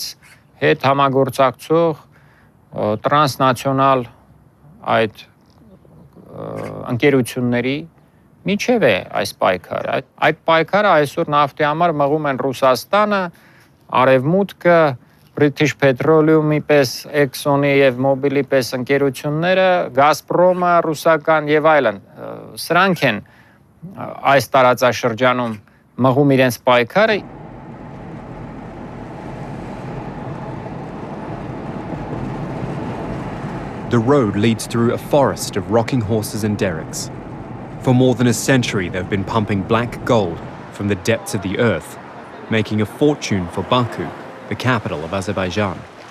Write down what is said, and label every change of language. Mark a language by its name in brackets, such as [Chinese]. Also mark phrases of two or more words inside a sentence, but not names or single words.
[Armenian] հետ համագործակցող տրանսնացիոնալ այդ ընկերությունների միջև է այս պայքարը։ Այդ պայքարը այսօր նավթի համար մղում են Ռուսաստանը, Արևմուտքը, British Petroleum-ի պես, Exxon-ի եւ Mobil-ի պես ընկերությունները, Gazprom-ը, ռուսական եւ այլն։ Սրանք են այս տարածաշրջանում մղում իրենց պայքարը։ [English] The road leads through a forest of rocking horses and derricks. For more than a century, they've been pumping black gold from the depths of the earth, making a fortune for Baku, the capital of Azerbaijan.